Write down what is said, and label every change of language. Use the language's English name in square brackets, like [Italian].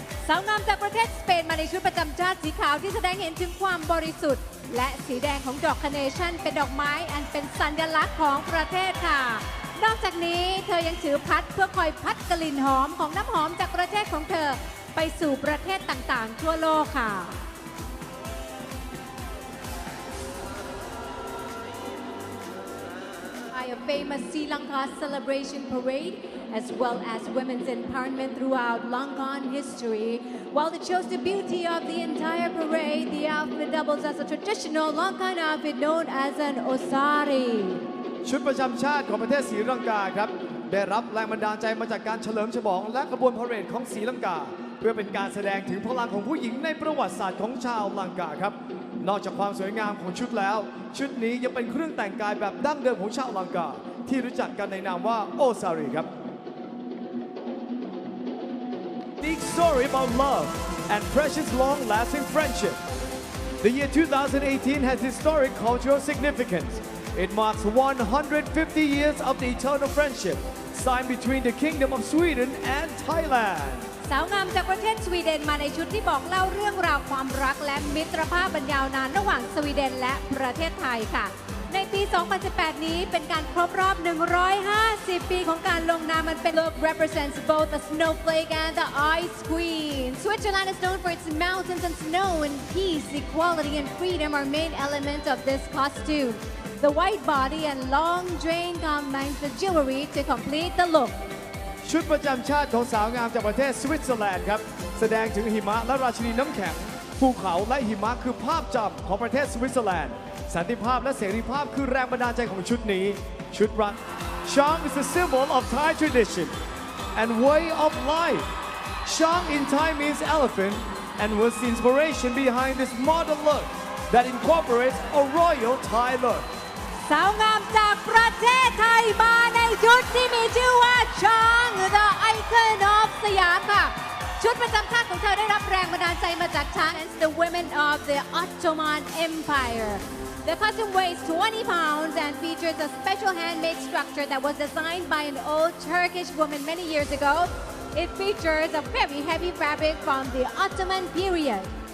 [Thai] สาวงามจากประเทศสเปนมาในชุดประจำชาติสีขาวที่แสดงเห็นถึงความบริสุทธิ์และสีแดงของดอกคาร์เนชั่นเป็นดอกไม้อันเป็นสัญลักษณ์ของประเทศค่ะ นอกจากนี้เธอยังถือพัดเพื่อคอยพัดกลิ่นหอมของน้ำหอมจากประเทศของเธอไปสู่ประเทศต่างๆทั่วโลกค่ะ [English] A famous Sri Lanka celebration parade, as well as women's empowerment throughout Lankan history. While it shows the beauty of the entire parade, the outfit doubles as a traditional Lankan outfit known as an osari. [Thai] ชุดประจำชาติของประเทศศรีลังกาครับได้รับแรงบันดาลใจมาจากการเฉลิมฉลองและขบวนพาเหรดของศรีลังกาเพื่อเป็นการแสดงถึงพลังของผู้หญิงในประวัติศาสตร์ของชาวลังกาครับนอกจากความสวยงามของชุดแล้วชุดนี้ยังเป็นเครื่องแต่งกายแบบดั้งเดิมของชาวลังกาที่รู้จักกันในนามว่าโอซารีครับ [English] Big story about love and precious long-lasting friendship. The year 2018 has historic cultural significance. It marks 150 years of the eternal friendship signed between the Kingdom of Sweden and Thailand. [Thai] สาวงามจากประเทศสวีเดนมาในชุดที่บอกเล่าเรื่องราวความรักและมิตรภาพบรรยาวนานระหว่างสวีเดนและประเทศไทยค่ะในปี 2018 นี้เป็นการครบรอบ 150 ปีของการลงนามมันเป็น [English] look represents both the snowflake and the ice queen. Switzerland is known for its mountains and snow, and peace, equality, and freedom are main elements of this costume. The white body and long train combines the jewelry to complete the look. [Thai] ชุดประจำชาติของสาวงามจากประเทศสวิตเซอร์แลนด์ครับแสดงถึงหิมะและราชินีน้ำแข็งภูเขาและหิมะคือภาพจำของประเทศสวิตเซอร์แลนด์สันติภาพและเสรีภาพคือแรงบันดาลใจของชุดนี้ชุดรัก [English] Shang is a symbol of Thai tradition and way of life. Shang in Thai means elephant and was the inspiration behind this modern look that incorporates a royal Thai look. [Thai] สาวงามจากประเทศไทยมาในชุดที่มีชื่อว่าช้าง The Icon of สยามค่ะชุดประจำชาติของเธอได้รับแรงบันดาลใจมาจากช้าง [English] and the women of the Ottoman Empire. The costume weighs 20 pounds and features a special handmade structure that was designed by an old Turkish woman many years ago. It features a very heavy fabric from the Ottoman period.